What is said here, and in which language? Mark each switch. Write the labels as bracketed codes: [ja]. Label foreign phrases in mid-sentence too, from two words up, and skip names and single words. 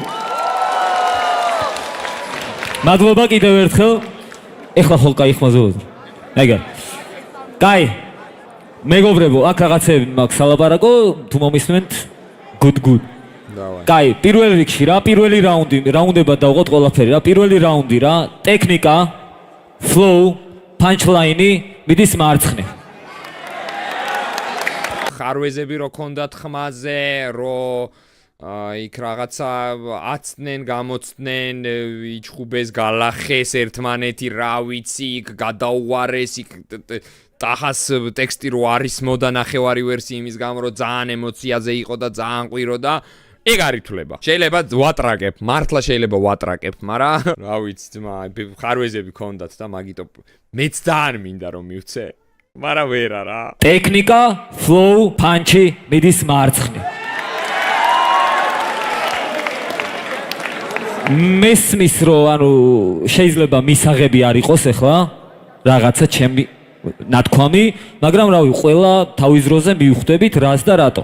[ka] მადლობა კიდევ ერთხელ ეხლა ხო კაი ხმაზე ეგა კაი მეგობრებო აქ რაღაცები მაქვს სალაპარაკო თუ მომისმენთ good კაი პირველ რიგში რა პირველი რაუნდება დავყოთ ყველაფერი რა პირველი რაუნდი რა ტექნიკა [en] flow punchline- [ka] ი მიდის მარცხნე ხარვეზები რო ქონდათ ხმაზე, რო იქ რაღაცა აცდნენ, გამოცდნენ, იჩხუბეს, გალახეს ერთმანეთი, რა ვიცი, იქ გადაუვარეს, იქ ტახას ტექსტი რო არის მოდა ნახევარი ვერსია იმის გამო, რომ ძალიან ემოციაზე იყო და ძალიან ყვირო და ეგ არ ითვლება. შეიძლება ვატრაკებ, მართლა შეიძლება ვატრაკებ, მაგრამ რა ვიცი, ძმა, ხარვეზები ქონდათ და მაგიტო მეც ძალიან მინდა რომ მივცე. მაგრამ ვერა რა. ტექნიკა, flow, punch-ი მიდის მარცხნივ. მესმის რომ ანუ შეიძლება მისაღები არ იყოს ახლა რაღაცა ჩემი ნათქვამი, მაგრამ რავი, ყველა თავის დროზე მივხვდებით რას და რატო.